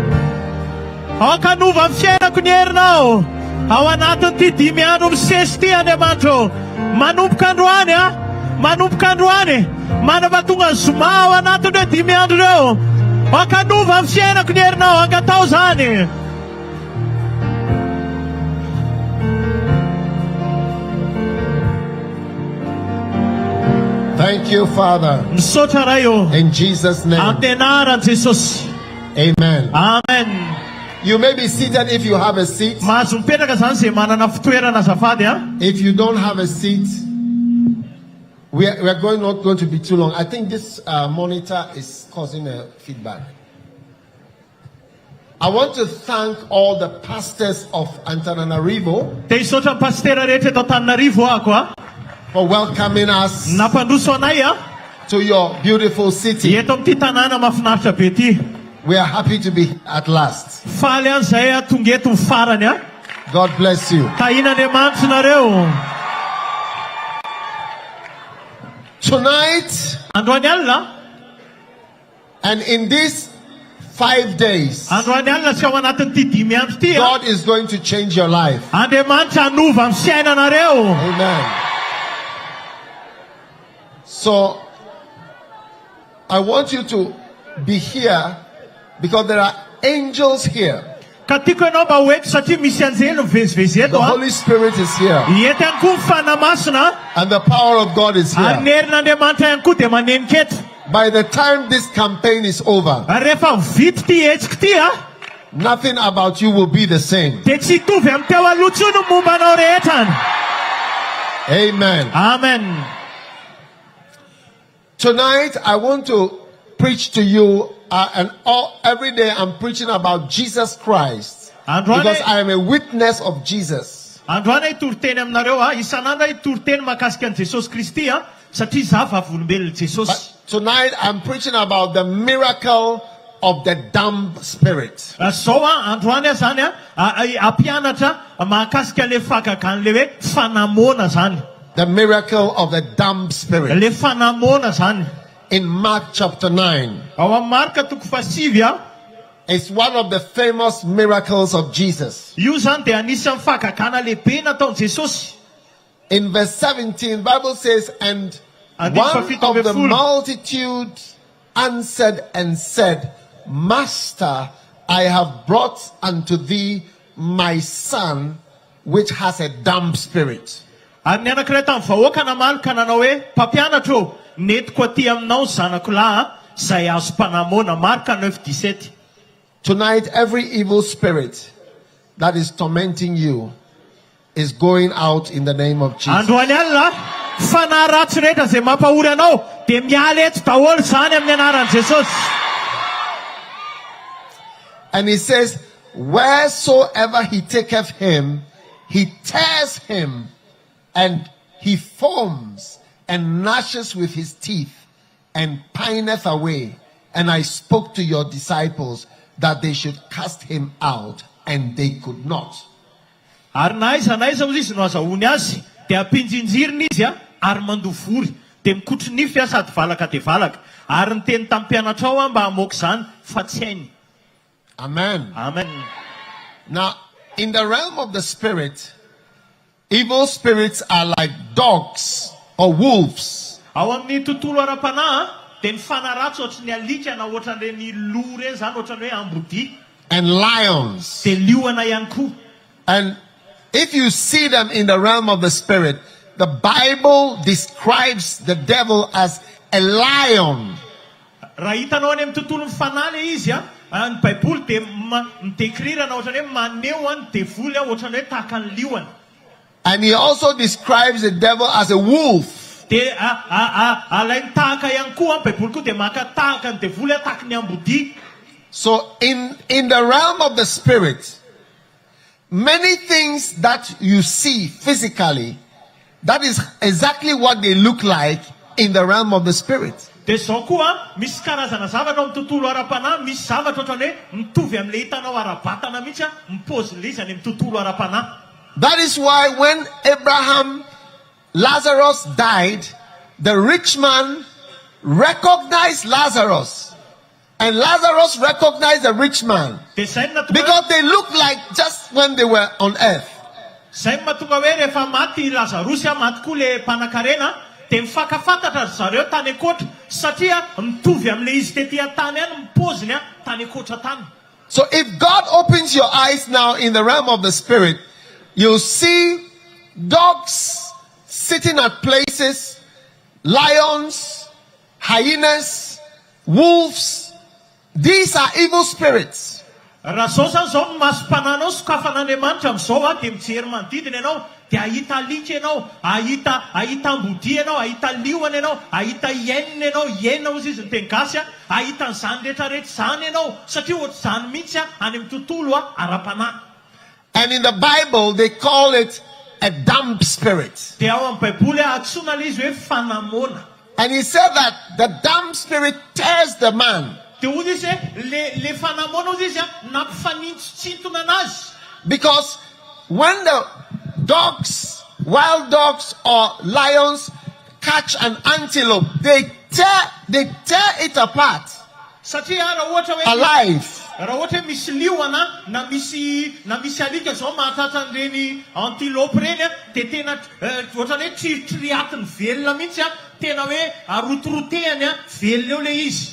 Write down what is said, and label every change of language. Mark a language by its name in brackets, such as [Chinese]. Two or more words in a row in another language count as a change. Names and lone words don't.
[Malagasy] Aoka nova amin'ny fiainako ny herinao. Ao anatin'ity 5 andro misesy ity Andriamanitra. Manomboka androany a. Manomboka androany. Manamatonga zoma ao anatin'ireo 5 andro ireo. Aoka nova amin'ny fiainako ny herinao. Angatao zany. [English] Thank you, Father. [Malagasy] Misaotra ray io. [English] In Jesus' name. [Malagasy] Amin'ny anaran'i Jesosy. Amen. Amen. [English] You may be seated if you have a seat. [Malagasy] Mahazo mipetraka zany zay manana fitoerana azafady a. [English] If you don't have a seat, we are not going to be too long. I think this monitor is causing a feedback. I want to thank all the pastors of Antananarivo [Malagasy] Dia misaotra ny pastera rehetra eto Antananarivo ako a. [English] for welcoming us [Malagasy] Nampandroso anay a. [English] to your beautiful city. [Malagasy] Eto amin'ity tanàna mahafinaritra be ity. [English] We are happy to be at last. [Malagasy] Faly an'izay a tonga eto ny farany a. [English] God bless you. [Malagasy] Tahin'Andriamanitra nareo. [English] Tonight [Malagasy] Androany alina [English] and in these 5 days, [Malagasy] androany alina sy ao anatin'ity 5 andro ty [English] God is going to change your life. [Malagasy] Andriamanitra hanova amin'ny fiainanareo. Amen. [English] So, I want you to be here because there are angels here. [Malagasy] Ka tiako ianao mba ho eto satria misy anjely mivezivezy [English] The [Malagasy] eto [English] Holy Spirit is here. [Malagasy] eto ihany koa ny fanamasina [English] And the power of God is [Malagasy] ary ny [English] here. [Malagasy] herin'Andriamanitra ihany koa dia manenika eto. [English] By the time this campaign is over, [Malagasy] Ary rehefa vita ty hetsika ty [English] nothing about you will be the same. [Malagasy] dia tsy hitovy amin'ny teo aloha tsony ny mombanao rehetra. Amen. Amen. [English] Tonight, I want to preach to you, and every day I'm preaching about Jesus Christ because I am a witness of Jesus. [Malagasy] Androany itoriteny aminareo isan'andro itoriteny mahakasika an' Jesosy Kristy satria za vavolombelon'i Jesosy. [English] But tonight, I'm preaching about the miracle of the dumb spirit. [Malagasy] Zao androany zany ampianatra mahakasika le fagagan'le hoe fanamona zany. [English] The miracle of the dumb spirit. [Malagasy] Le fanamona zany. [English] In Mark chapter 9. [Malagasy] Ao amin'ny Marka toko 7 [English] It's one of the famous miracles of Jesus. [Malagasy] io zany dia anisan'ny fagagana lehibe nataon'i Jesosy. [English] In verse 17, Bible says, and And one it's of the full. multitude answered and said, Master, I have brought unto thee my son, which has a dumb spirit. [Malagasy] Ary ny anankiray tamin'ny vahoaka namaly ka nanao hoe mpampianatra ô netiko aty aminao ny zanako lahy izay azo mpanamona. Marka 9:17. [English] Tonight, every evil spirit that is tormenting you is going out in the name of Jesus. [Malagasy] Androany alina fanahy ratsy rehetra izay mampahory anao dia miala eto daholo zany amin'ny anaran'i Jesosy. [English] And he says, wheresoever he taketh him, he tears him, and he foams and gnashes with his teeth, and pineth away. And I spoke to your disciples that they should cast him out, and they could not. [Malagasy] Ary na aiza moa izy no azahoany azy dia ampinjinjiriny izy ary mandovory dia mikotry nify sady valaka dia valaka. Ary ny teny tamin'ny mpianatra ao mba hamoaka zany fa tsy hainy. Amen. Amen. [English] Now, in the realm of the spirit, evil spirits are like dogs or wolves. [Malagasy] Ao amin'ny tontolo ara-panahy dia ny fanaratsy ohatry ny alika na ohatran'ireny loha ireny zany ohatran'ny hoe ambody. [English] And lions. [Malagasy] Dia liona ihany koa. [English] And if you see them in the realm of the spirit, the Bible describes the devil as a lion. [Malagasy] Raha hitanao any amin'ny tontolon'ny fanahy le izy ny Baiboly dia midekrirana ohatran'ny hoe maneho ny devoly ohatran'ny hoe tahaka ny liona. [English] And he also describes the devil as a wolf. [Malagasy] Dia alainy tahaka ihany koa Baiboly koa dia maka tahaka ny devoly tahaka ny ambody. [English] So in the realm of the spirit, many things that you see physically, that is exactly what they look like in the realm of the spirit. [Malagasy] Dia zao koa misy karazana zavatra amin'ny tontolo ara-panahy, misy zavatra ohatran'ny hoe mitovy amin'ilay hitanao ara-batana mihitsy mipozin'ilay izy any amin'ny tontolo ara-panahy. [English] That is why when Lazarus died, the rich man recognized Lazarus, and Lazarus recognized the rich man, because they looked like just when they were on earth. [Malagasy] Zay mahatonga hoe rehefa maty Lazarus maty koa le mpanan-karena dia mifakafantatra zareo tany akoatra satria mitovy amin'ilay izy tetỳ an-tany any mipoziny tany akoatra tany. [English] So if God opens your eyes now in the realm of the spirit, you'll see dogs sitting at places, lions, hyenas, wolves. These are evil spirits. [Malagasy] Raha zao zany zao ny masom-pananao sokafan'Andriamanitra amin'izao dia mijery manodidina ianao dia ahita alika ianao, ahita ambody ianao, ahita liona ianao, ahita hienina ianao, hienina ozy izy ny teny gasy ahita an'izany rehetrarehetra zany ianao satria ohatry zany mihitsy any amin'ny tontolo ara-panahy. [English] And in the Bible, they call it a dumb spirit. [Malagasy] Dia ao amin'ny Baiboly antsoina ilay izy hoe fanamona. [English] And he said that the dumb spirit tears the man. [Malagasy] Dia ozy izy le fanamona ozy izy nampifanintsitsintona anazy. [English] Because when the dogs, wild dogs or lions catch an antelope, they tear it apart. [Malagasy] Satria raha ohatra hoe [English] alive. [Malagasy] raha ohatra hoe misy liona na misy alika zao mahatratra an'ireny antilope reny a dia tena ohatrany hoe triatiny velona mihitsy a tena hoe arotorotehany a velona eo le izy.